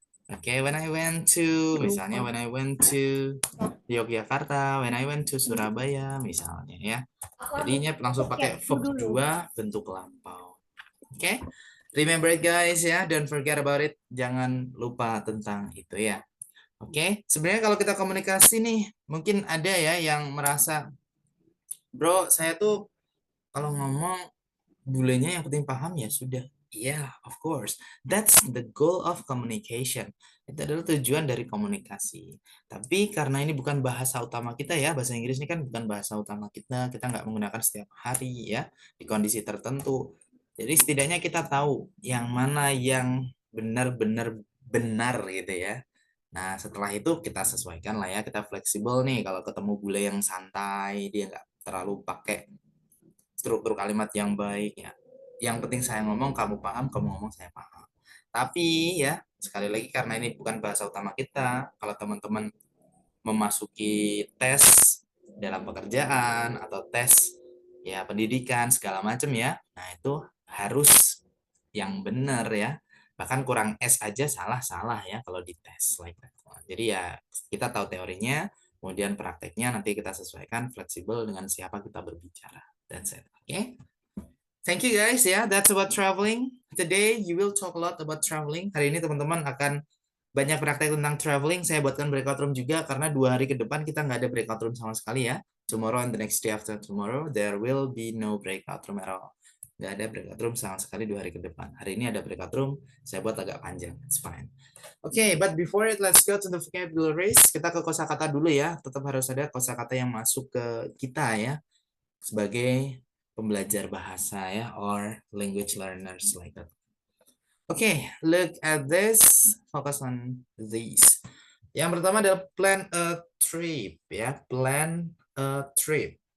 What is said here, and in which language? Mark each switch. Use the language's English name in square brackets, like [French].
[English] Oke, when I went to, misalnya when I went to Yogyakarta, when I went to Surabaya, misalnya ya. [Indonesian] Jadinya langsung pakai verb 2 bentuk lampau. Oke, [English] remember it guys [Indonesian] ya, [English] don't forget about it. [Indonesian] Jangan lupa tentang itu ya. Oke, sebenarnya kalau kita komunikasi nih, mungkin ada ya yang merasa, bro, saya tuh kalau ngomong bulenya yang penting paham ya sudah. [English] Yeah, of course. That's the goal of communication. [Indonesian] Itu adalah tujuan dari komunikasi. Tapi karena ini bukan bahasa utama kita ya, bahasa Inggris ini kan bukan bahasa utama kita nggak menggunakan setiap hari ya, di kondisi tertentu. Jadi setidaknya kita tahu yang mana yang benar-benar benar gitu ya. Nah, setelah itu kita sesuaikan lah ya, kita fleksibel nih kalau ketemu bule yang santai, dia nggak terlalu pakai struktur kalimat yang baik ya. Yang penting saya ngomong, kamu paham, kamu ngomong, saya paham. Tapi ya, sekali lagi karena ini bukan bahasa utama kita, kalau teman-teman memasuki tes dalam pekerjaan atau tes ya pendidikan segala macam ya, nah itu harus yang benar ya. Bahkan kurang S aja salah-salah ya kalau di tes [English] like that. [Indonesian] Jadi ya kita tahu teorinya, kemudian prakteknya nanti kita sesuaikan fleksibel dengan siapa kita berbicara. [English] That's it. Okay? Thank you guys ya. That's about traveling. Today you will talk a lot about traveling. [Indonesian] Hari ini teman-teman akan banyak praktek tentang traveling. Saya buatkan breakout room juga karena 2 hari ke depan kita nggak ada breakout room sama sekali ya. [English] Tomorrow and the next day after tomorrow there will be no breakout room at all. [Indonesian] Nggak ada breakout room sama sekali 2 hari ke depan. Hari ini ada breakout room. Saya buat agak panjang. [English] It's fine. Okay, but before it, let's go to the vocabularies. [Indonesian] Kita ke kosakata dulu ya. Tetap harus ada kosakata yang masuk ke kita ya. Sebagai pembelajar bahasa ya, [English] or language learners like that. Okay, look at this. Focus on these. [Indonesian] Yang pertama adalah plan a trip ya. Plan a trip.